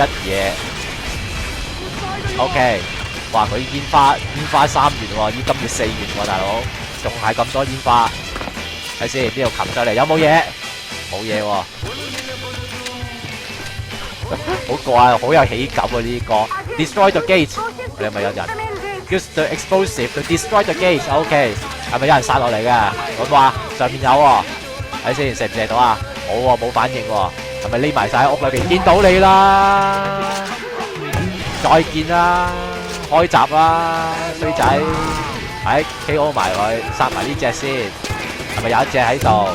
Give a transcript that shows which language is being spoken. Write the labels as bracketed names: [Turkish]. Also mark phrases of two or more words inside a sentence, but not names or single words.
[Cantonese] 一嘢 ，OK！ 哇！佢煙花3月喎，依今月4月喎，大佬，仲係咁多煙花。睇先，呢度擒上嚟有冇嘢？冇嘢喎。好怪啊，好有喜感啊！呢啲歌 ， [English] Destroy the gate， [Cantonese] 你係咪有人 ？ [English] Use the explosive to destroy the gate。 [Cantonese] OK， 係咪有人殺落嚟嘅？咁話上面有喎，睇先射唔射到啊？冇喎，冇反應喎，係咪匿埋晒喺屋裏邊？見到你啦，再見啦，開閘啦，衰仔，喺 KO 埋佢，殺埋呢隻先，係咪有一隻喺度？